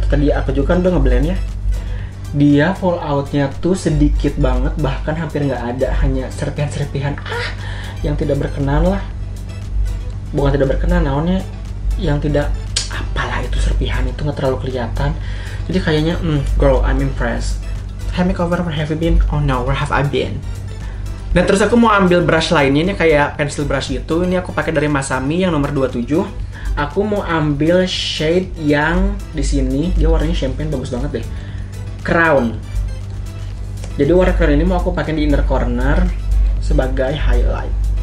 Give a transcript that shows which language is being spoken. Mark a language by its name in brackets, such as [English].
[Indonesian] Tadi aku juga kan udah ngeblend ya. Dia fallout-nya tuh sedikit banget, bahkan hampir nggak ada, hanya serpihan-serpihan yang tidak berkenan lah. Bukan tidak berkenan, naonnya yang tidak, apalah itu serpihan itu nggak terlalu kelihatan. Jadi kayaknya, [English] girl, I'm impressed. Have makeover, where have you been? Oh no, where have I been? [Indonesian] Dan terus aku mau ambil brush lainnya, ini kayak pencil brush gitu. Ini aku pakai dari Masami yang nomor 27. Aku mau ambil shade yang di sini, dia warnanya champagne, bagus banget deh. Crown. Jadi warna crown ini mau aku pakai di inner corner sebagai highlight.